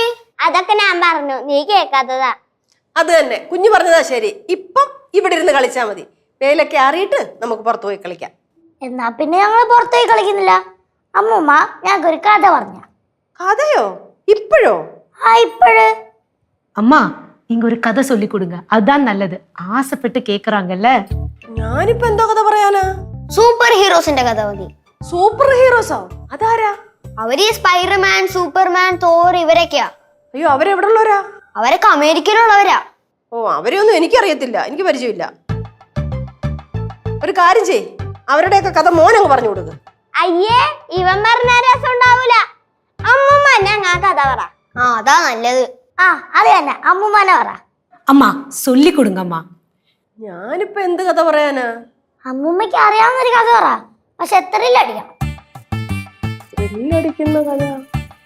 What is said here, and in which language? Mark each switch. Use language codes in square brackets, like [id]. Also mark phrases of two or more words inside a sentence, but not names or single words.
[ml] അതൊക്കെ ഞാൻ പറഞ്ഞു, നീ കേൾക്കാത്തതാ. അത് തന്നെ, കുഞ്ഞു പറഞ്ഞതാ ശരി. ഇപ്പം ഇവിടെ ഇരുന്ന് കളിച്ചാ മതി. വെയിലൊക്കെ ആറിയിട്ട് നമുക്ക് പുറത്തു പോയി കളിക്കാം. എന്നാ പിന്നെ ഞങ്ങൾ പുറത്തുപോയി കളിക്കുന്നില്ല. അമ്മൂമ്മ, ഞങ്ങൾക്കൊരു കഥ പറഞ്ഞ. കഥയോ? ഇപ്പോഴോ? ഇപ്പോഴ്. [ta] அம்மா, நீங்க ஒரு கதை சொல்லி கொடுங்க, அதான் நல்லது. ஆசைப்பட்டு கேக்குறாங்கல்ல. [ml] ഞാനിപ്പോ എന്തോ കഥ പറയാനാ? സൂപ്പർ ഹീറോസിന്റെ കഥ മതി. സൂപ്പർ ഹീറോസോ? അതാരാ? അവര് സ്പൈഡർമാൻ, സൂപ്പർമാൻ, തോർ ഇവരൊക്കെയാ. അയ്യോ, അവരെവിടെ ഉള്ളവരാ? അവരൊക്കെ അമേരിക്കയിലുള്ളവരാ. ഓ, അവരെയൊന്നും എനിക്കറിയത്തില്ല, എനിക്ക് പരിചയമില്ല. ഒരു കാര്യം ചെയ്, അവരുടെയൊക്കെ കഥ മോനങ്ങ് പറഞ്ഞു കൊടുക്ക്. അയ്യേ, ഇവൻ പറഞ്ഞ രസം ഉണ്ടാവൂല. അമ്മൂമ്മ ഞങ്ങ കഥ പറ. അതാ നല്ലത്. അത് തന്നെ, അമ്മൂമ്മനെ പറ. [ta] அம்மா சொல்லி கொடுங்க அம்மா. [ml] ഞാനിപ്പോ എന്ത് കഥ പറയാനാ? അമ്മൂമ്മയ്ക്ക് അറിയാവുന്നൊരു കഥ പറ, പക്ഷെ എത്രയിലടിക്കണം? ത്രില്ലടിക്കുന്ന കഥ.